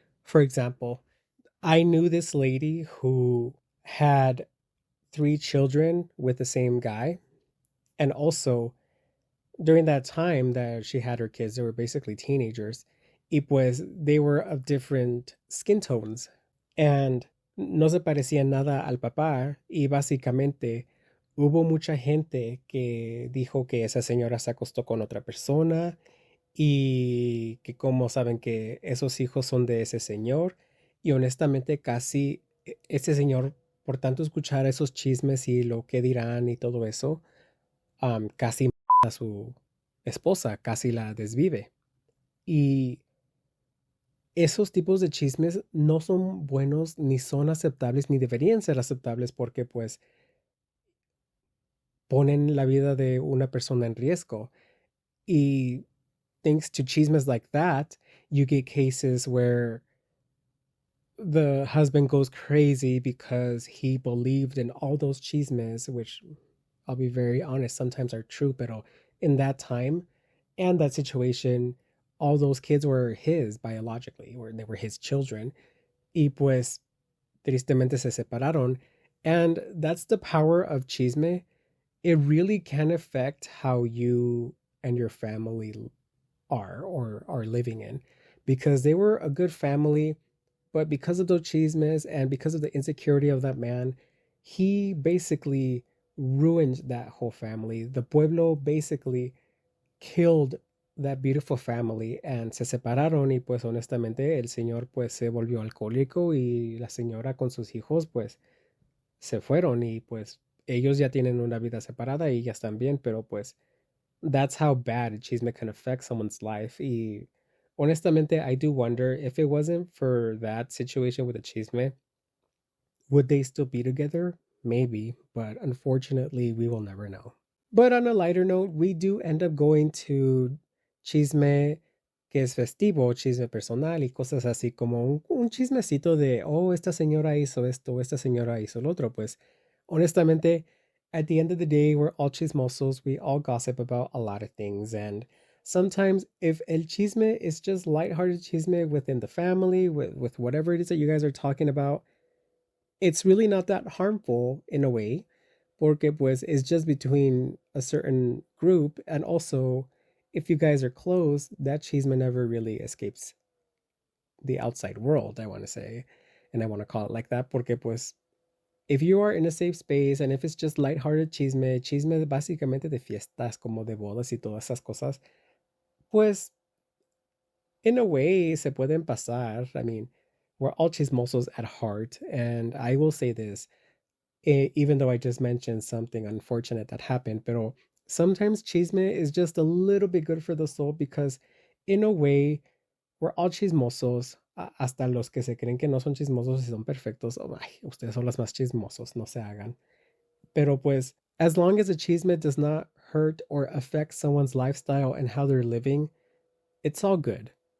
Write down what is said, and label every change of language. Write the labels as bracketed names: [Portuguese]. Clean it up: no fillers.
[English] For example, I knew this lady who had three children with the same guy. And also, during that time that she had her kids, they were basically teenagers. [Spanish] Y pues [English] they were of different skin tones. [Spanish] And no se parecía nada al papá. Y básicamente hubo mucha gente que dijo que esa señora se acostó con otra persona y que como saben que esos hijos son de ese señor. Y honestamente casi ese señor, por tanto escuchar esos chismes y lo que dirán y todo eso, casi a su esposa, casi la desvive. Y esos tipos de chismes no son buenos, ni son aceptables, ni deberían ser aceptables porque pues ponen la vida de una persona en riesgo. [English] Y thanks to chismes like that, you get cases where the husband goes crazy because he believed in all those chismes, which I'll be very honest, sometimes are true, but in that time and that situation, all those kids were his biologically, or they were his children. [Spanish] Y pues, tristemente se separaron. [English] And that's the power of chisme. It really can affect how you and your family are or are living in because they were a good family, but because of those chismes and because of the insecurity of that man, he basically ruined that whole family. The pueblo basically killed that beautiful family [Spanish] and se separaron y pues honestamente el señor pues se volvió alcohólico y la señora con sus hijos pues se fueron y pues ellos ya tienen una vida separada y ya están bien, pero pues [English] that's how bad chisme can affect someone's life. [Spanish] Y honestamente, [English] I do wonder if it wasn't for that situation with the chisme, would they still be together? Maybe, but unfortunately, we will never know. But on a lighter note, we do end up going to chisme [Spanish] que es festivo, chisme personal y cosas así como un chismecito de, oh, esta señora hizo esto, esta señora hizo lo otro. Pues honestamente, [English] at the end of the day, we're all chismosos. We all gossip about a lot of things. And sometimes if el chisme is just lighthearted chisme within the family, with whatever it is that you guys are talking about, it's really not that harmful in a way, [Spanish] porque pues [English] it's just between a certain group, and also if you guys are close, that chisme never really escapes the outside world, I want to say, and I want to call it like that, [Spanish] porque pues [English] if you are in a safe space and if it's just lighthearted chisme, [Spanish] chisme básicamente de fiestas como de bodas y todas esas cosas, pues [English] in a way [Spanish] se pueden pasar. [English] I mean, we're all chismosos at heart, and I will say this, even though I just mentioned something unfortunate that happened, pero sometimes chisme is just a little bit good for the soul because, in a way, we're all chismosos. [Spanish] Hasta los que se creen que no son chismosos y son perfectos. Oh, ay, ustedes son los más chismosos, no se hagan. Pero pues, [English] as long as the chisme does not hurt or affect someone's lifestyle and how they're living, it's all good.